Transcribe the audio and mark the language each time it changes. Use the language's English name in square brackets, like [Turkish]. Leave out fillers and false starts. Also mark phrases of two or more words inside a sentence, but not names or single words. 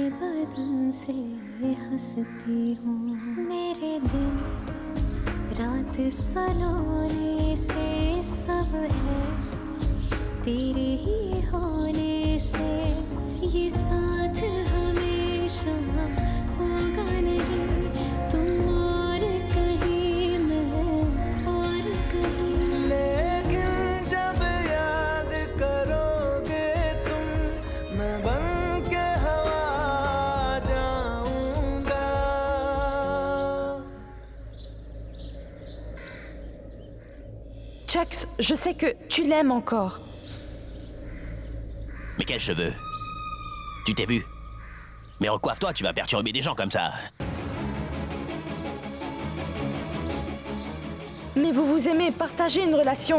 [Hindi] बदन से हंसती हूँ मेरे दिन रात सलोने से सब है तेरे ही होने से ये साथ हमेशा होगा नहीं तुम और कहीं मैं और कहीं लेकिन जब याद करोगे तुम मैं बन के हवा जाऊंगा [French] Jax, je sais que tu l'aimes encore. Mais quels cheveux? Tu t'es vu? Mais recoiffe-toi, tu vas perturber des gens comme ça. Mais vous vous aimez, partagez une relation.